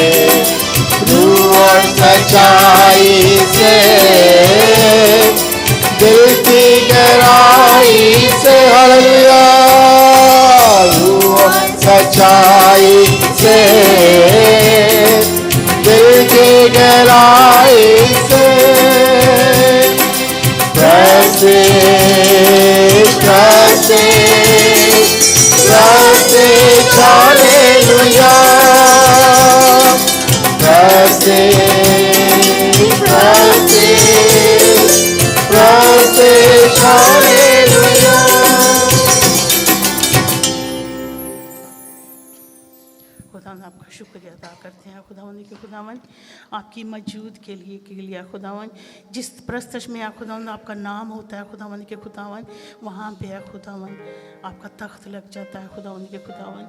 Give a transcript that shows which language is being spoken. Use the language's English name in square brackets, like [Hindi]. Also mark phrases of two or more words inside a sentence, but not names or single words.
[Hindi] रूह और सच्चाई से, दिल की गहराई से, हालेलुया, रूह और सच्चाई से, दिल की गहराई से, [English] Prestige, prestige, prestige, hallelujah. Prestige, prestige, prestige, hallelujah. [Hindi] खुदावंद आपका शुक्रिया अदा करते हैं खुदावंद के खुदावंद आपकी मौजूद के लिए खुदावंद, जिस प्रस्तश में खुदावंद आपका नाम होता है खुदावंद के खुदावंद, वहाँ पे खुदावंद आपका तख्त लग जाता है खुदावंद के खुदावंद।